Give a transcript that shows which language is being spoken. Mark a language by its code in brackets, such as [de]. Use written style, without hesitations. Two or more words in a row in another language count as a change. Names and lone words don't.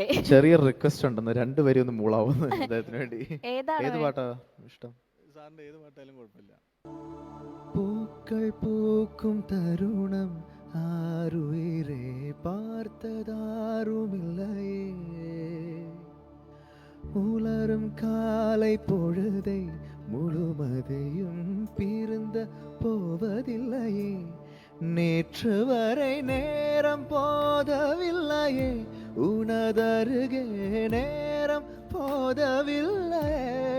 [ml] ചെറിയൊരു റിക്വസ്റ്റ് ഉണ്ടെന്ന്, രണ്ടുപേരും ഒന്ന് മൂളാവുന്നു അദ്ദേഹത്തിന് വേണ്ടി. ഏതാണ് ഏത് പാട്ടാ ഇഷ്ടം? സാറിന്റെ ഏത് പാട്ടായാലും കുഴപ്പമില്ല. [ta] பூக்கள் பூக்கும் தருணம் ஆருயிரே பார்த்ததாருமில்லையே உலரும் காலை பொழுதை முழுமதையும் பிரிந்த போவதில்லையே நேற்று வரை நேரம் போதவில்லையே உனதருகே நேரம் போதவில்லையே